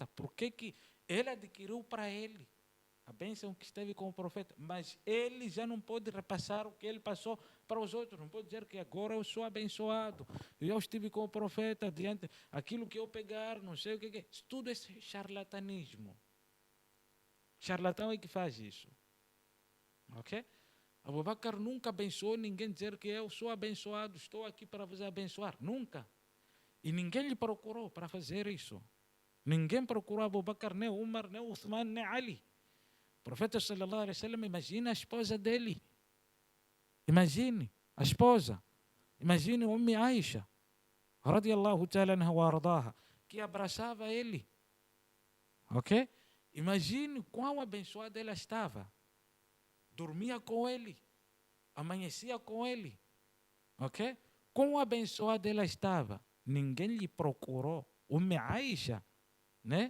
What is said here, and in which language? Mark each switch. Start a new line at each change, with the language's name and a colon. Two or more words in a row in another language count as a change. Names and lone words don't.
Portuguese: Por que ele adquiriu para ele a bênção que esteve com o profeta? Mas ele já não pode repassar o que ele passou para os outros. Não pode dizer que agora eu sou abençoado, eu estive com o profeta, diante aquilo que eu pegar, não sei o que é. Isso tudo é charlatanismo. Charlatão é que faz isso. Ok? Abu Bakr nunca abençoou ninguém, dizer que eu sou abençoado, estou aqui para vos abençoar. Nunca. E ninguém lhe procurou para fazer isso. Ninguém procurou Abu Bakr, nem Umar, nem Uthman, nem Ali. O profeta
Arabic: sallallahu alaihi wasallam,
Portuguese: imagina a esposa dele. Imagine a esposa. Imagine Ummi Aisha,
Arabic: radiallahu ta'ala anha wa ardaha,
Portuguese: que abraçava ele. Ok? Imagine quão abençoada ela estava. Dormia com ele, amanhecia com ele. Ok? Quão abençoada ela estava. ninguém lhe procurou. Aisha, né?